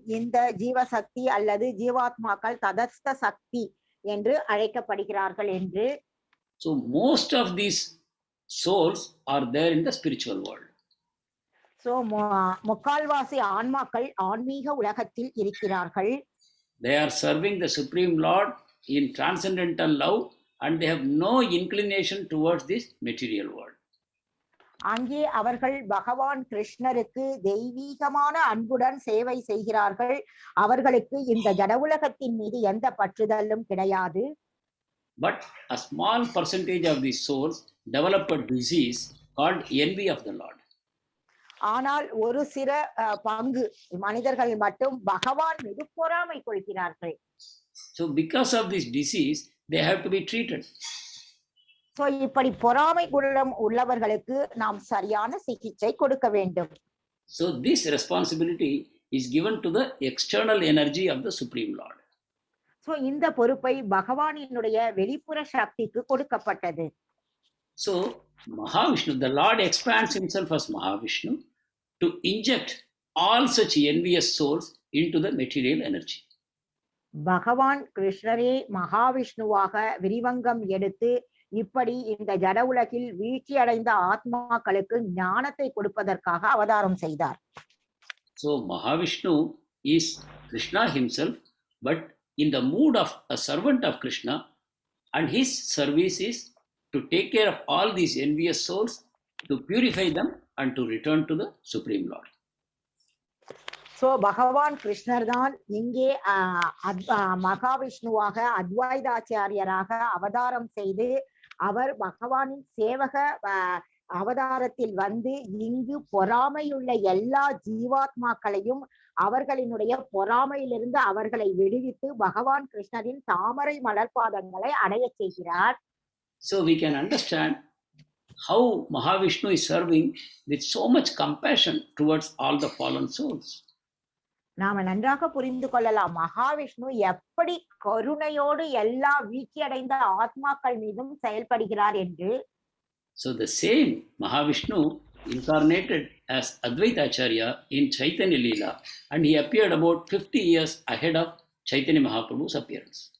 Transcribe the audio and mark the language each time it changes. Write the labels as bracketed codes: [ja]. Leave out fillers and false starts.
[ta] இந்த ஜீவசக்தி அல்லது ஜீவாத்மாக்கள் ததஸ்த சக்தி என்று அழைக்கப்படுகிறார்கள் என்று. [en] So most of these souls are there in the spiritual world. [ta] So முக்கால்வாசி ஆன்மாக்கள் ஆன்மீக உலகத்தில் இருக்கிறார்கள். [en] They are serving the Supreme Lord in transcendental love and they have no inclination towards this material world. [ta] அங்கே அவர்கள் பகவான் கிருஷ்ணருக்கு தெய்வீகமான அன்புடன் சேவை செய்கிறார்கள். அவர்களுக்கு இந்த ஜட உலகத்தின் மீது எந்த பற்றுதலும் கிடையாது. [en] But a small percentage of these souls develop a disease called envy of the Lord. [ta] ஆனால் ஒரு சில பங்கு மனிதர்கள் மட்டும் பகவான் மீது பொறாமை கொள்கிறார்கள். [en] So because of this disease they have to be treated. [ta] So இப்படி பொறாமை குணம் உள்ளவர்களுக்கு நாம் சரியான சிகிச்சை கொடுக்க வேண்டும். [en] So this responsibility is given to the external energy of the Supreme Lord. [ta] So இந்த பொறுப்பை பகவானினுடைய வெளிப்புற சக்திக்கு கொடுக்கப்பட்டது. [en] So Mahavishnu, the Lord expands himself as Mahavishnu to inject all such envious souls into the material energy. [ta] பகவான் கிருஷ்ணரே மகாவிஷ்ணுவாக விரிவங்கம் எடுத்து இப்படி இந்த ஜட உலகில் வீழ்ச்சி அடைந்த ஆத்மாக்களுக்கு ஞானத்தை கொடுப்பதற்காக அவதாரம் செய்தார். [en] So Mahavishnu is Krishna himself, but in the mood of a servant of Krishna, and his service is to take care of all these envious souls, to purify them and to return to the Supreme Lord. [ta] So பகவான் கிருஷ்ணர் தான் இங்கே மகாவிஷ்ணுவாக அத்வைதாச்சாரியராக அவதாரம் செய்து அவர் பகவானின் சேவக அவதாரத்தில் வந்து இங்கு பொறாமையுள்ள எல்லா ஜீவாத்மாக்களையும் அவர்களினுடைய பொறாமையிலிருந்து அவர்களை விடுவித்து பகவான் கிருஷ்ணரின் தாமரை மலர்பாதங்களை அடைய செய்கிறார். [en] So we can understand how Mahavishnu is serving with so much compassion towards all the fallen souls. [ta] நாம நன்றாக புரிந்து கொள்ளலாம் மகாவிஷ்ணு எப்படி கருணையோடு எல்லா வீழ்ச்சியடைந்த ஆத்மாக்கள் மீதும் செயல்படுகிறார் என்று. [en] So the same Mahavishnu incarnated as Advaita Acharya in Chaitanya Leela, and he appeared about 50 years ahead of Chaitanya Mahaprabhu's appearance.